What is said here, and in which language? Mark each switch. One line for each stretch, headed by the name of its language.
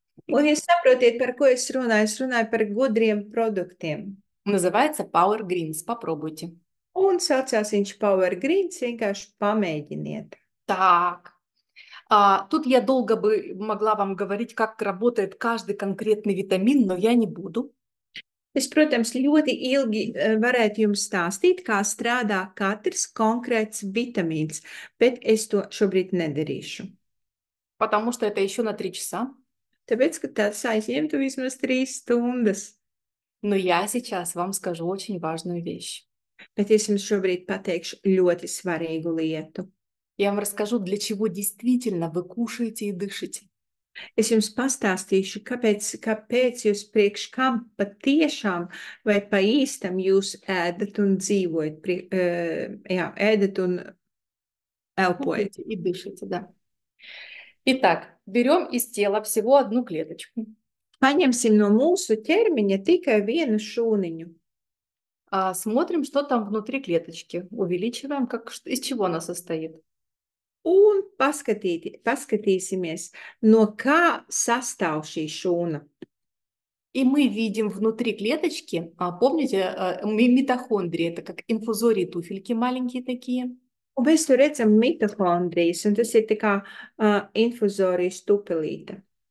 Latvian: Un jūs saprotiet, par ko es runāju? Es runāju par gudriem produktiem.
Russian: Называется Power Greens. Попробуйте.
Latvian: Un saucās viņš Power Greens, vienkārši pamēģiniet.
Russian: Так. Тут я долго бы могла вам говорить, как работает каждый конкретный витамин, но я не буду.
Latvian: Es, protams, ļoti ilgi varētu jums stāstīt, kā strādā katrs konkrēts vitamīns, bet es to šobrīd nedarīšu.
Russian: Потому что это еще на 3 часа.
Latvian: Tāpēc, ka tas aizņemtu vismaz 3 stundas.
Russian: Но я сейчас вам скажу очень важную вещь.
Latvian: Bet es jums šobrīd pateikšu ļoti svarīgu lietu.
Russian: Я вам расскажу, для чего действительно вы кушаете и дышите.
Latvian: Es jums pastāstīšu, kāpēc jūs priekš kam patiešām vai pa īstam jūs ēdat un dzīvojat, ēdat un elpojat.
Russian: Кушаете и дышите, да. Итак, берем из тела всего одну клеточку.
Latvian: Paņemsim no mūsu ķermeņa tikai vienu šūniņu.
Russian: Смотрим, что там внутри клеточки. Увеличиваем, из чего она состоит.
Latvian: Un paskatīsimies, no kā sastāv šī šūna.
Russian: И мы видим внутри клеточки, помните, митохондрии, это как инфузории туфельки маленькие такие.
Latvian: Un mēs tur redzam mitohondrijas, un tas ir tā kā infuzorijas tupelīte.